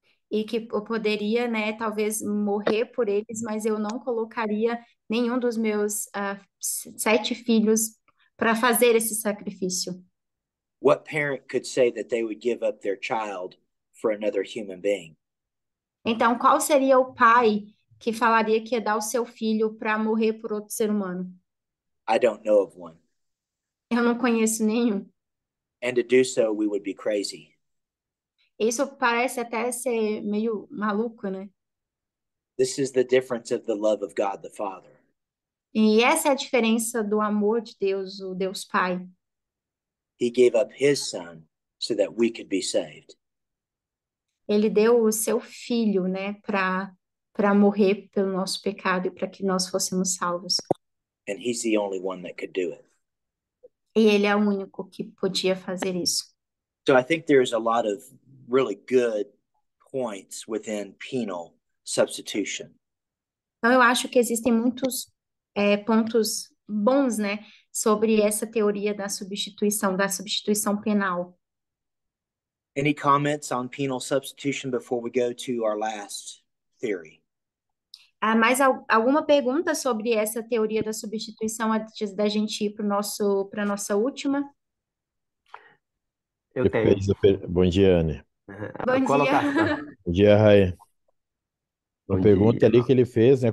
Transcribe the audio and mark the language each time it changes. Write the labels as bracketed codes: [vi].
[pt] e que eu poderia, né, talvez morrer por eles, mas eu não colocaria nenhum dos meus 7 filhos para fazer esse sacrifício. [en] What parent could say that they would give up their child for another human being? [pt] Então, qual seria o pai que falaria que ia dar o seu filho para morrer por outro ser humano? [en] I don't know of one. [pt] Eu não conheço nenhum. [en] And to do so, we would be crazy. [pt] Isso parece até ser meio maluco, né? [en] This is the difference of the love of God the Father. [pt] E essa é a diferença do amor de Deus, o Deus Pai. [en] He gave up his son so that we could be saved. [pt] Ele deu o seu filho, né, para morrer pelo nosso pecado e para que nós fôssemos salvos. [en] And he's the only one that could do it. [pt] E ele é o único que podia fazer isso. [en] So I think there's a lot of really good points within penal substitution. [pt] Então, eu acho que existem muitos pontos bons, né, sobre essa teoria da substituição penal. [en] Any comments on penal substitution before we go to our last theory? [pt] Mais alguma pergunta sobre essa teoria da substituição antes da gente ir para nossa última? Eu tenho. Bom dia, Anne. Bom Colocação. dia. Bom dia, Rai. Bom Uma pergunta dia. ali que ele fez, né?